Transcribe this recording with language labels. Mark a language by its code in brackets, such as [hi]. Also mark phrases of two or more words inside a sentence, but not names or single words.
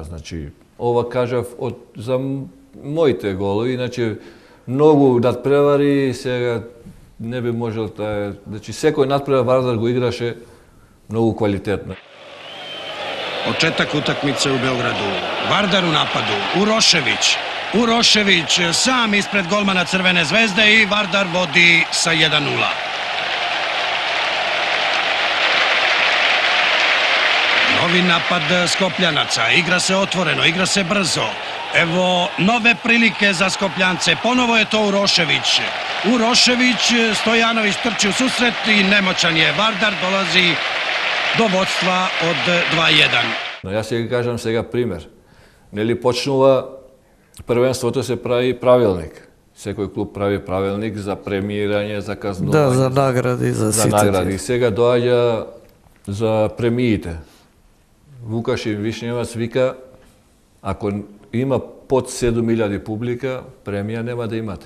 [mk] Значи, ова кажав за моите голови, значи, многу надпревари, сега не би можел таа, значи, секој надпревар Вардар го играше многу квалитетно. [sr] Почетак утакмице у Белграду. Вардар у нападу. Урошевиć. Урошевиć сам испред голмана Црвене звезде и Вардар води sa 1-0. Novi napad Skopljanaca. Igra se otvoreno, igra se brzo. Evo nove prilike za Skopljance. Ponovo je to Urošević. Urošević, Stojanović trči u susret i nemoćan je. Vardar dolazi do vodstva od 2-1. [mk] Но јас ќе кажам сега пример. Нели почнува првенството се прави правилник. Секој клуб прави правилник за премиирање, за казнување. Да, за награди, за за сите. награди. Сега доаѓа за премиите. Вукашин Вишневаc вика, ако има под 7000 публика, премија нема да имате.